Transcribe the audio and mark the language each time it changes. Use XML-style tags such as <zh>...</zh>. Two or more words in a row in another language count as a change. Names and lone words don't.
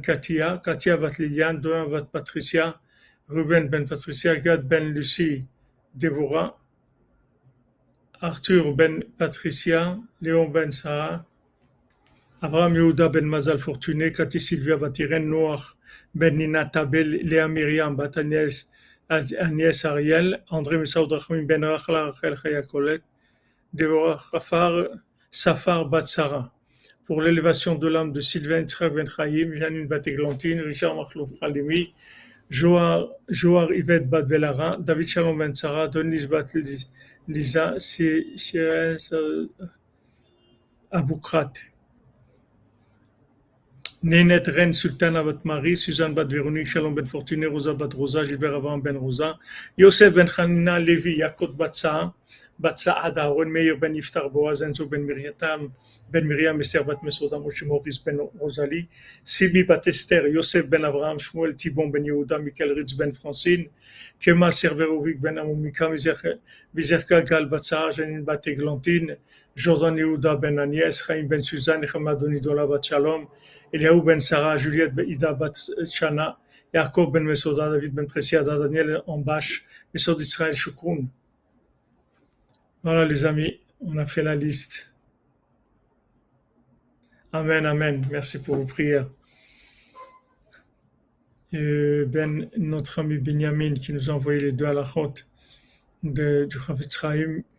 <fr>Katia, Katia bat Liliane, Donan bat Patricia, Ruben ben Patricia, Gad ben Lucie, Deborah, Arthur ben Patricia, Léon ben Sarah, Abraham Yehuda ben Mazal Fortuné, Cathy Sylvia bat Irène, Noach ben Nina Tabel, Léa Myriam bat Agnès Ariel, André Messaoud Rachmim ben Rachla, Rachel Chaya Colette, Deborah Safar bat Sarah. Pour l'élévation de l'âme de Sylvain Tzrak ben Chaim, Janine bat Églantine, Richard Machlouf Khalimi, Joar Yvette bat Belara, David Shalom ben Sarah, Denise bat Lisa, Shirez Aboukrat, Nénet Ren Sultana bat Marie, Suzanne bat Véronique, Shalom ben Fortuné, Rosa bat Rosa, Gilbert Abraham ben Rosa, Yosef ben Hanina, Lévi, Yakot bat Saad, Aaron Meir ben Iftar Boaz, Enzo ben Miriam, Esther bat Mesoda, Moshe Maurice ben Rosalie, Sibi bat Esther, Yosef ben Abraham, Shmuel Thibon ben Yehuda, Michael Ritz ben Francine, Kemal Serverovic ben Amomika, Vizerka Gal bat Sarah, Janine bat Églantine, Jordan Yehuda ben Agnès, Chaim ben Suzanne, Hamadoni Dola bat Shalom, Eliaou ben Sarah, Juliette ben Ida bat Chana, Yaakov ben Mesoda, David ben Presiada, Daniel Ambash, Mesod Israël Shukroun. Voilà les amis, on a fait la liste. Amen, amen. Merci pour vos prières. Notre ami Benjamin qui nous a envoyé les deux halachot du Chavetz Chaim.</fr>